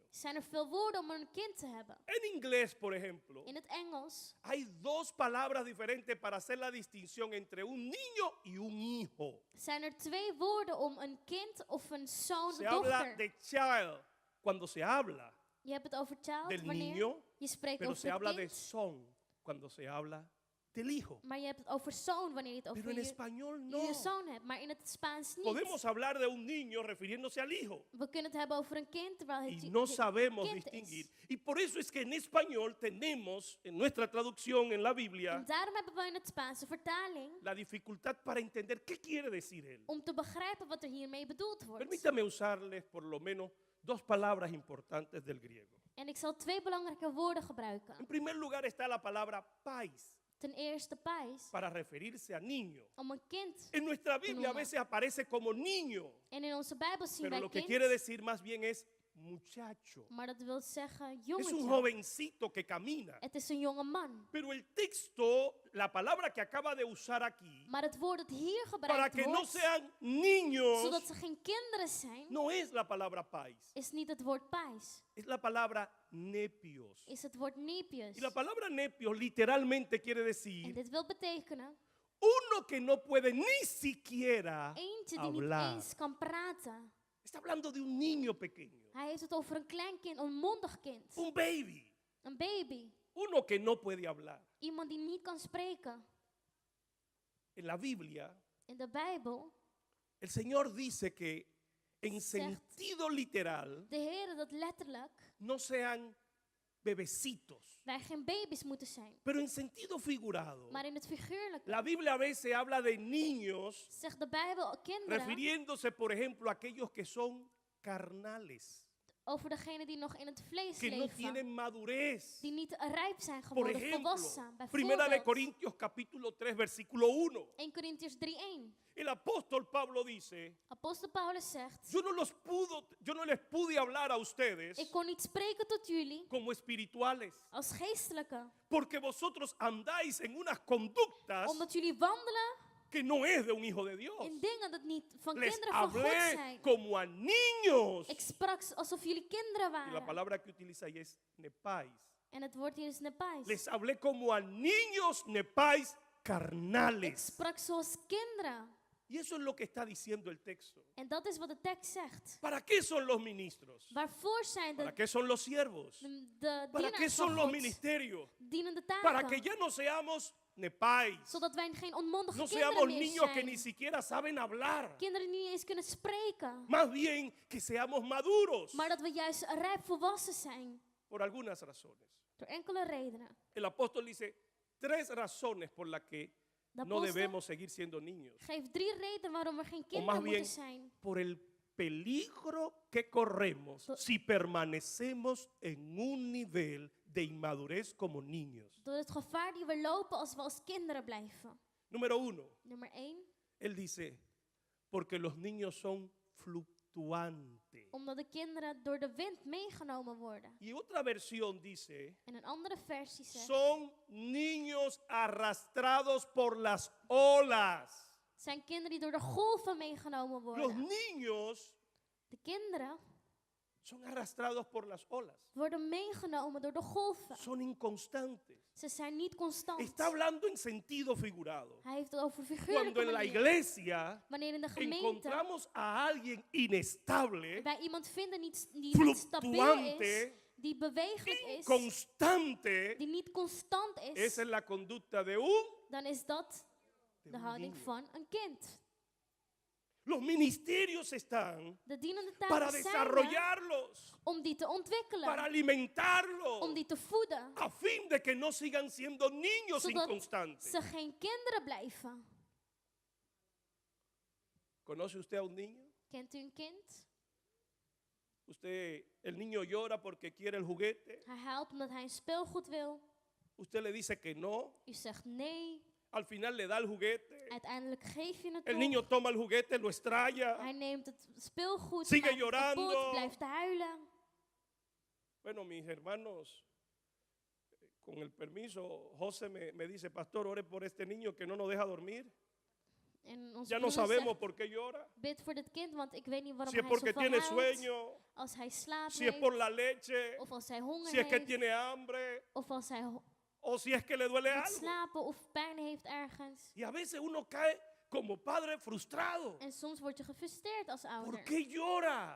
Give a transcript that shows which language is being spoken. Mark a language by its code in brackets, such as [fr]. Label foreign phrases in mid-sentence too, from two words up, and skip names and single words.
[nl] zijn er veel woorden om een kind te hebben. [es] En inglés, por ejemplo, [nl] In het Engels [es] hay dos palabras diferentes para hacer la distinción entre un niño y un hijo. [nl] zijn er twee woorden om een kind of een zoon, [es] Se habla [nl] dochter. [es] de child cuando se habla [nl] Je hebt het over child [es] del [nl] wanneer [es] niño, [nl] je spreekt [es] pero [nl] over [es] se habla [nl] het [es] de [nl] kind. [es] son cuando se habla del hijo. [nl] Maar je hebt het over zoon wanneer je het [es] Pero [nl] over [es] en [nl] je [es] español no. [nl] zoon hebt. Maar in het Spaans niet. [es] Podemos hablar de un niño refiriéndose al hijo [nl] We kunnen het hebben over een kind terwijl het [es] y no [nl] je [es] sabemos [nl] kind [es] distinguir. [nl] is. [es] Y por eso es que en español tenemos, en nuestra traducción en la Biblia, [nl] En daarom hebben we in het Spaanse vertaling [es] la dificultad para entender qué quiere decir él. [nl] om te begrijpen wat er hiermee bedoeld wordt. [es] Permítame usarles por lo menos dos palabras importantes del griego. [nl] En ik zal twee belangrijke woorden gebruiken. [es] En primer lugar está la palabra pais, [nl] Ten eerste pais, [es] para referirse a niño. [nl] om een kind. [es] En nuestra Biblia a veces aparece como niño, [nl] En in onze Bijbel zien [es] pero [nl] wij [es] lo que [nl] kind, [es] quiere decir más bien es muchacho. [nl] maar dat wil zeggen [es] Es un [nl] jongetje. [es] jovencito que camina. [nl] Het is een jonge man. [es] Pero el texto, la palabra que acaba de usar aquí, [nl] Maar het woord dat hier [es] para [nl] gebruikt [es] que no [nl] wordt, [es] sean niños, [nl] zodat ze geen kinderen zijn, [es] no es la palabra pais, [nl] is niet het woord pais. [es] es la palabra nepios. [nl] Is het woord nepios. [es] Y la palabra nepios literalmente quiere [nl] En [es] decir [nl] dit wil betekenen, [es] uno que no puede ni siquiera [nl] eentje die niet [es] hablar. [nl] eens kan praten. [es] Está hablando de un niño pequeño, [nl] Hij heeft het over een klein kind, een mondig kind. [es] un baby, [nl] Een baby. [es] uno que no puede hablar. [nl] Iemand die niet kan spreken. [es] En la Biblia, [nl] In de Bijbel, [es] el Señor dice que en [nl] Zegt [es] sentido literal [nl] de Heer dat letterlijk [es] no sean bebecitos, [nl] wij geen baby's moeten zijn. [es] pero en sentido figurado. [nl] Maar in het figuurlijke [es] La Biblia a veces habla de niños [nl] zegt de Bijbel kinderen [es] refiriéndose, por ejemplo, a aquellos que son carnales. [nl] over degenen die nog in het vlees [es] que no [nl] leven. [es] tienen madurez. [nl] Die niet rijp zijn [es] Por [nl] geworden, [es] ejemplo, [nl] volwassen. [es] Primera de [nl] Bijvoorbeeld, [es] Corintios capítulo 3 versículo 1. [nl] 1 Korintiërs 3:1. [es] El apóstol Pablo dice, [nl] Apostel Paulus zegt, [es] yo no les pude hablar a ustedes [nl] ik kon niet spreken tot jullie [es] como espirituales, [nl] als geestelijke. [es] porque vosotros andáis en unas conductas [nl] Omdat jullie wandelen [es] que no es de un hijo de Dios. [nl] in dingen dat niet van [es] Les [nl] kinderen van God [es] hablé [nl] zijn. [es] como a niños. [nl] Ik sprak alsof jullie kinderen [es] Y la [nl] waren. [es] palabra que utiliza ahí es nepais. [nl] En het woord hier is nepais. [es] Les hablé como a niños nepais [nl] Ik [es] carnales. [nl] sprak zoals kinderen. [es] Y eso es lo que está diciendo el texto. [nl] En dat is wat de tekst zegt. [es] ¿Para qué son los ministros? [nl] Waarvoor zijn [es] ¿Para [nl] de, [es] qué son los siervos? [nl] de [es] ¿Para qué [nl] dienaars [es] son [nl] van [es] los [nl] God? [es] ministerios? [nl] Dienende [es] Para que [nl] taken. [es] ya no seamos nepais. [nl] Zodat wij geen onmondige [es] No [nl] kinderen [es] seamos [nl] meer [es] niños que ni [nl] zijn. [es] siquiera saben hablar. [nl] Kinderen die niet eens kunnen spreken. [es] Más bien que seamos maduros. [nl] Maar dat we juist rijp volwassen zijn. [es] Por algunas razones. [nl] Door enkele redenen. [es] El apóstol dice 3 razones por las que [nl] De [es] no [nl] apostel [es] debemos seguir siendo niños. [nl] geeft 3 redenen waarom we geen [es] O [nl] kinderen [es] más bien [nl] moeten zijn. [es] por el peligro que corremos si permanecemos en un nivel de inmadurez como niños. [nl] Door het gevaar die we lopen als we als kinderen blijven. [es] Número 1, [nl] Nummer 1. [es] él dice, porque los niños son fluctuantes. [nl] Omdat de kinderen door de wind meegenomen worden. [es] Y otra versión dice, [nl] En een andere versie zegt. [es] son niños arrastrados por las olas. [nl] Zijn kinderen die door de golven meegenomen [es] Los [nl] worden. [es] niños [nl] De kinderen [es] son arrastrados por las olas. [nl] worden meegenomen door de golven. [es] Son inconstantes. [nl] Ze zijn niet constant. [es] Está hablando en sentido figurado. [nl] Hij heeft het over [es] Cuando [nl] figuurlijke [es] en la [nl] manier. [es] iglesia [nl] Wanneer in de gemeente [es] encontramos a alguien inestable, [nl] wij iemand vinden die niet stabiel is, [es] fluctuante, [nl] die bewegelijk is, [es] constante, [nl] die niet constant is, [es] esa es la conducta de un [nl] dan is dat de houding [es] niño. [nl] van een kind. [es] Los ministerios están [nl] De dienende [es] para [nl] taken zijn er [es] desarrollarlos, [nl] om die te [es] para [nl] ontwikkelen, om [es] alimentarlos, [nl] die te voeden, [es] a fin de que no sigan siendo niños [nl] zodat [es] inconstantes. [nl] ze geen kinderen blijven. [es] ¿Conoce usted a un niño? [nl] Kent u een kind? [es] El niño llora porque quiere el juguete. [nl] Hij huilt omdat hij een speelgoed wil. [es] Usted le dice que no. [nl] U zegt nee. [es] Al final le da el juguete. [nl] Uiteindelijk geef je het [es] El [nl] toch. [es] niño toma el juguete, lo estrella. [nl] Hij neemt het speelgoed, [es] Sigue [nl] maakt het [es] llorando. [nl] kapot, blijft huilen. [es] Bueno, mis hermanos, con el permiso, José me dice, pastor, ore por este niño que no nos deja dormir. [nl] En onze [es] Ya no [nl] broer [es] sabemos [nl] zegt, [es] por qué llora. [nl] bid voor dit kind, want ik weet niet waarom [es] Si es [nl] hij [es] porque [nl] zoveel [es] tiene [nl] huilt. [es] sueño, [nl] Als hij slaap [es] si es por [nl] heeft, [es] la leche, [nl] of als hij honger [es] si es que [nl] heeft, [es] tiene hambre, [nl] of als hij [es] o si es que le duele [nl] moet [es] algo. [nl] slapen of pijn heeft ergens. [es] Y a veces uno cae como padre frustrado. [nl] En soms word je gefrustreerd als [es] ¿Por [nl] ouder. [es] qué llora?